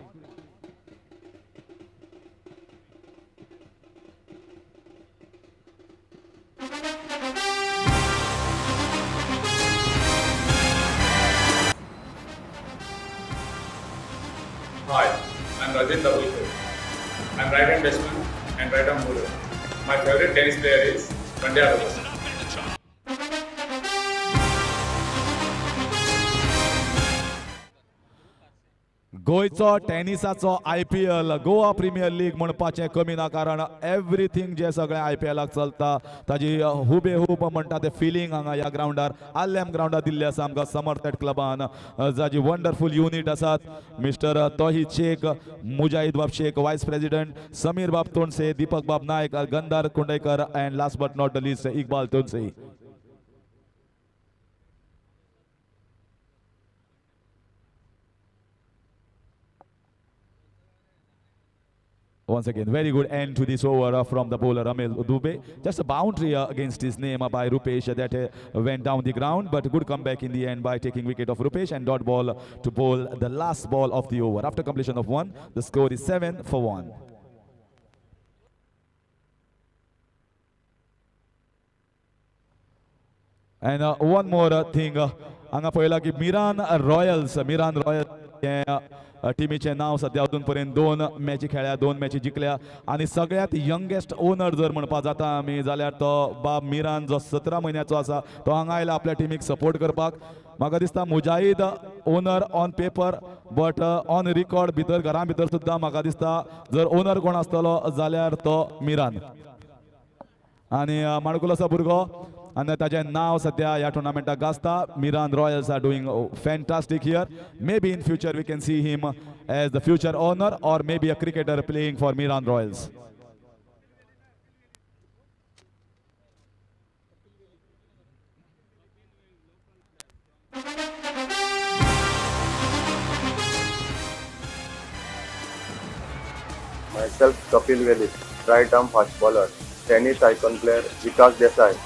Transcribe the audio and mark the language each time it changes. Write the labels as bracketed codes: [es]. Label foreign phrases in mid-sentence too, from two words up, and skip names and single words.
[en] Hi, I'm Rajin Dabolkar. I'm right-hand batsman and right-arm bowler. My favorite tennis player is Pandya Rose. [kok] गोयचो टेनिसाचो IPL गोवा प्रीमियर लीग म्हणपाचें कमी ना, कारण एवरीथिंग जे सगळें IPLाक चलता ताजी हुबेहूब म्हणटा ते फिलींग हांगा ह्या ग्राउंडार आल्लेम ग्राउंडार दिल्ले आसा आमकां समर्थेट क्लबान. जाची [en] wonderful unit [kok] आसात. मिस्टर तोहीद शेख, मुजाहिद बाब शेख [en] vice president, [kok] समीर बाब तोणसे, दीपक बाब नायक, गंधार कुंडेकर, [en] and last but not least Iqbal Tonse. Once again, very good end to this over from the bowler Amol Dubey. Just a boundary against his name by Rupesh that went down the ground, but good comeback in the end by taking wicket of Rupesh and dot ball to bowl the last ball of the over. After completion of 1, the score is 7-1. And one more thing, [kok] anga payla ki Miran Royals टिमीचे नाव सध्या अजून पर्यंत 2 मॅची खेळ्या, 2 मॅची जिखल्या आणि सगळ्यात [en] youngest owner [kok] जर म्हणपाक जाता आमी जाल्यार तो बाब मिरान जो 17 म्हयन्याचो आसा तो हांगा आयला आपल्या टिमीक सपोर्ट करपाक. म्हाका दिसता मुजाहीद [en] owner on paper but on record [kok] भितर घरा भितर सुद्दां म्हाका दिसता जर ओनर कोण आसतलो जाल्यार तो मिरान. आणि माणकुलोचो भुरगो आणि ताजें नाव सध्या ह्या टुर्नामेंटाक गाजता. [en] Miran Royals are doing fantastic here. may be in future we can see him as the future owner or may be a cricketer playing for Miran Royals. Myself, Kapil Velis, right arm fast bowler, tennis icon player Vikas Desai.